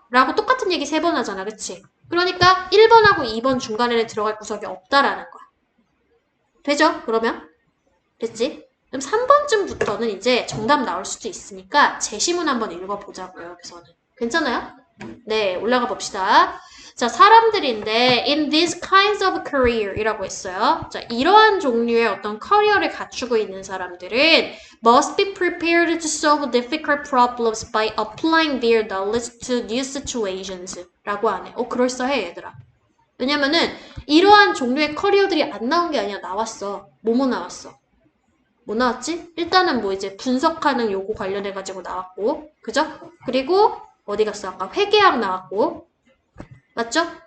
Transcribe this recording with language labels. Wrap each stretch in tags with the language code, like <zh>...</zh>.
<ko>라고 똑같은 얘기 3번 하잖아. 그치? 그러니까 1번하고 2번 중간에는 들어갈 구석이 없다라는 거야. 되죠? 그러면? 됐지? 그럼 3번쯤부터는 이제 정답 나올 수도 있으니까 제시문 한번 읽어보자고요. 여기서는. 괜찮아요? 네, 올라가 봅시다. 자, 사람들인데</ko> <en>in these kinds of career</en> <ko>이라고 했어요. 자, 이러한 종류의 어떤 커리어를 갖추고 있는 사람들은</ko> <en>must be prepared to solve difficult problems by applying their knowledge to new situations</en> <ko>라고 하네. 그럴싸해 얘들아. 왜냐면은 이러한 종류의 커리어들이 안 나온 게 아니라 나왔어. 뭐뭐 나왔어? 뭐 나왔지? 일단은 뭐 이제 분석하는 요구 관련해가지고 나왔고, 그죠? 그리고 어디 갔어? 아까 회계학 나왔고, 맞죠?</ko>